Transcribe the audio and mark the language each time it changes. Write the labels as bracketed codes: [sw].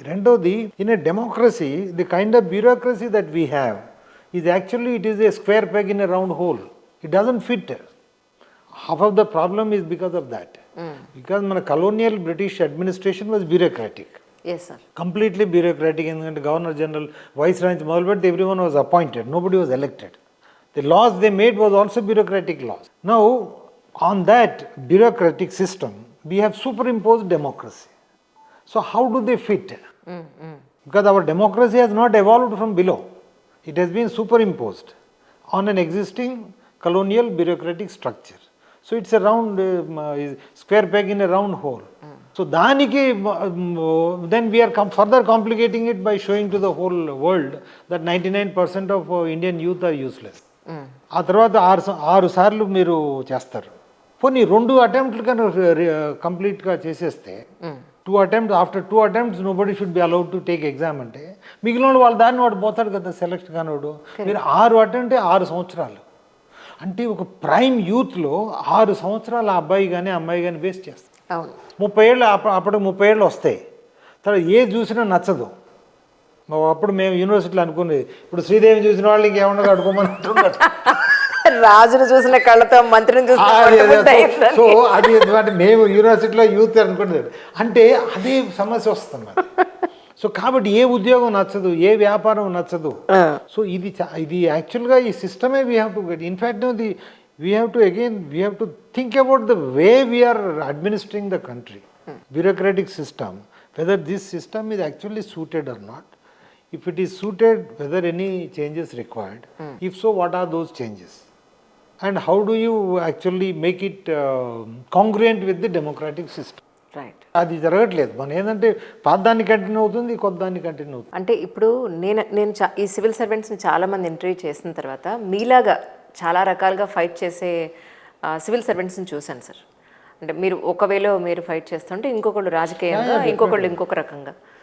[en] రెండోది, in a democracy the kind of bureaucracy that we have is actually it is a square peg in a round hole. It doesn't fit. Half of the problem is because of that. Because మన colonial British administration was bureaucratic, completely bureaucratic. [te] ఎందుకంటే governor general, vice Roy మొదలు పెడితే [en] Everyone was appointed, nobody was elected. The laws they made was also bureaucratic laws. Now on that bureaucratic system we have superimposed democracy. So how do they fit? Because our democracy has not evolved from below, it has been superimposed on an existing colonial bureaucratic structure. So it's a round square peg in a round hole. So daniki then we are further complicating it by showing to the whole world that 99% of Indian youth are useless. [te] ఆ తర్వాత 6 సార్లు మీరు చేస్తారు. పోనీ 2 అటెంప్ట్లు కన్నా కంప్లీట్గా చేసేస్తే [en] 2 attempts, after 2 attempts nobody should be allowed to take exam [te] అంటే మిగిలిన వాళ్ళ దాన్ని వాడు పోతాడు కదా సెలెక్ట్ కానివాడు. మీరు 6 అటెంప్ట్ 6 సంవత్సరాలు అంటే ఒక ప్రైమ్ యూత్లో 6 సంవత్సరాలు ఆ అబ్బాయి కానీ అమ్మాయి కానీ వేస్ట్ చేస్తారు. 30 ఏళ్ళు అప్పుడు 30 ఏళ్ళు వస్తాయి. తర్వాత ఏది చూసినా నచ్చదు. అప్పుడు మేము యూనివర్సిటీలో అనుకునేది, ఇప్పుడు శ్రీదేవిని చూసిన వాళ్ళు ఇంకేమన్నా అడుకోమని అంటున్నారు. రాజును చూసిన కళ్ళతో మంత్రిని చూసిన. సో అది మేము యూనివర్సిటీలో యూత్ అనుకునేది. అంటే అదే సమస్య వస్తుంది. సో కాబట్టి ఏ ఉద్యోగం నచ్చదు, ఏ వ్యాపారం నచ్చదు. సో ఇది యాక్చువల్గా ఈ సిస్టమే [en] We have to get. In fact we have to think about the way we are administering the country. Bureaucratic system, whether this system is actually suited or not. If it is suited, whether any changes required, if so, what are those changes, and how do you actually make it congruent with the democratic system? Right. [te] అది జరగట్లేదు. మన ఏంటంటే పాతదాన్ని continue అవుతుంది, కొత్తదాన్ని continue అవుతుంది. అంటే ఇప్పుడు నేను ఈ సివిల్ సర్వెంట్స్ని చాలామంది ఇంటర్వ్యూ చేసిన తర్వాత మీలాగా చాలా రకాలుగా ఫైట్ చేసే సివిల్ సర్వెంట్స్ని చూశాను సార్. అంటే మీరు ఒకవేళ మీరు ఫైట్ చేస్తుంటే ఇంకొకళ్ళు రాజకీయంగా, ఇంకొకళ్ళు ఇంకొక రకంగా.